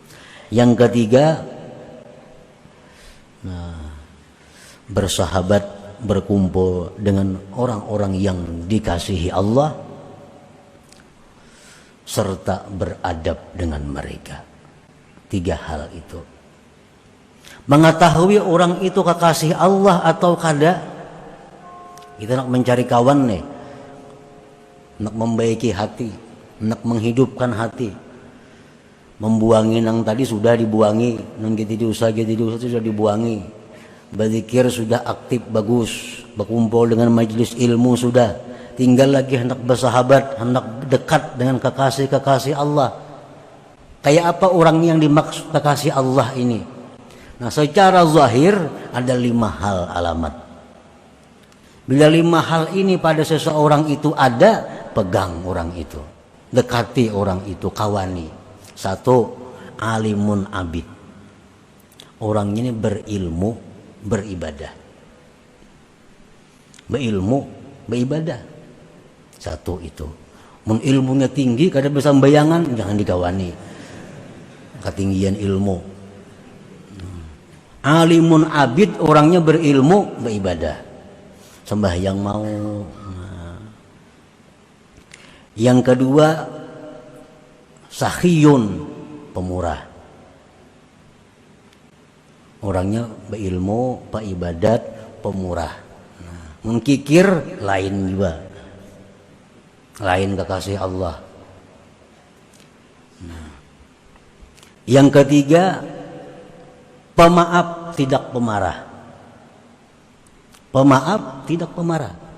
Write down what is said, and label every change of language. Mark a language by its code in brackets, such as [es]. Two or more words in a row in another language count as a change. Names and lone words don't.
[id] Yang ketiga, bersahabat berkumpul dengan orang-orang yang dikasihi Allah serta beradab dengan mereka. 3 hal itu. Mengetahui orang itu kekasih Allah atau kada. [bjn] Kita nak mencari kawan nih, nak membaiki hati, nak menghidupkan hati. Membuangi nang tadi sudah dibuangi, nang gitu dosa sudah dibuangi. [id] Berzikir sudah aktif bagus, berkumpul dengan majelis ilmu sudah. Tinggal lagi hendak bersahabat, hendak dekat dengan kekasih-kekasih Allah. Kayak apa orang yang dimaksud kekasih Allah ini? Nah, secara zahir ada 5 hal alamat. Bila 5 hal ini pada seseorang itu ada, pegang orang itu, dekati orang itu, kawani. 1, [ar] alimun abid. [id] Orangnya ini berilmu, beribadah. Berilmu, beribadah. 1 itu. [bjn] Mun ilmunya tinggi, kada bisa bayangan, jangan dikawani. [id] Ketinggian ilmu. [ar] Alimun abid, [id] orangnya berilmu, beribadah. Sembahyang mau. Yang kedua, sakhiyun, pemurah. Orangnya berilmu, beribadat, pemurah. [bjn] Mengkikir lain juga. Lain kekasih Allah. [id] Yang ketiga, pemaaf, tidak pemarah. Pemaaf, tidak pemarah.